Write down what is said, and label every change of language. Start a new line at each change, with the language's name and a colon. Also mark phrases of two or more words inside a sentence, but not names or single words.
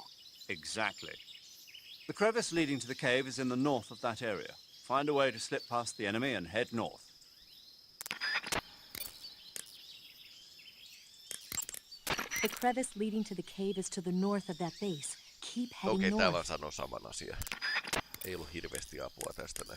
English: Exactly. The crevice leading to the cave is in the north of that area. Find a way to slip past the enemy and head north. The crevice leading to the cave is to the north of that base. Keep heading
Finnish: Okei,
English: north.
Finnish: tää vaan sanoo saman asian. Ei ollut hirveästi apua tästä näin.